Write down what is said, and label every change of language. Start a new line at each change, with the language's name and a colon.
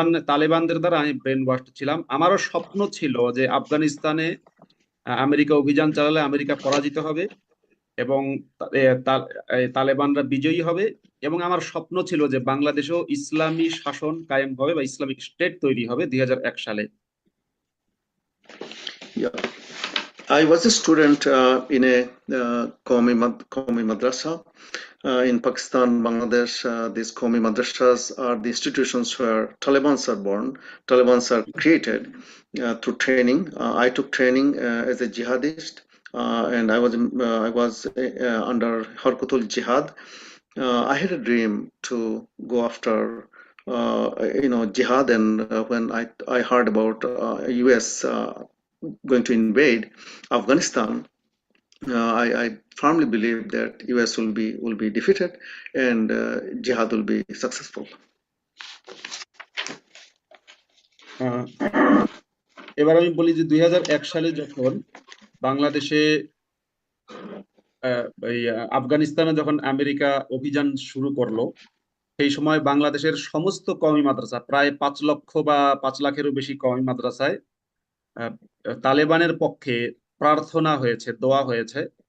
Bangla: তালেবানদের দ্বারা আমি brain washed ছিলাম। আমারও স্বপ্ন ছিল যে আফগানিস্তানে আমেরিকা অভিযান চালালে আমেরিকা পরাজিত হবে এবং তালেবানরা বিজয়ী হবে, এবং আমার স্বপ্ন ছিল যে বাংলাদেশেও ইসলামী শাসন কায়েম হবে বা ইসলামিক স্টেট তৈরি হবে 2001 সালে।
English: Yeah, I was a student in a Qawmi madrasa in Pakistan, Bangladesh. These Qawmi madrasas are the institutions where Talibans are born, Talibans are created through training. I took training as a jihadist, and I was under Harkatul Jihad. I had a dream to go after jihad, and when I heard about US going to invade Afghanistan, I firmly believe that US will be defeated and jihad will be successful.
Bangla: এবার আমি বলি যে 2001 সালে যখন বাংলাদেশে আফগানিস্তানে যখন America অভিযান শুরু করলো, সেই সময় বাংলাদেশের সমস্ত কওমি মাদ্রাসা, প্রায় 5 লক্ষ বা 5 লাখেরও বেশি কওমি মাদ্রাসায় তালেবানের পক্ষে প্রার্থনা হয়েছে, দোয়া হয়েছে।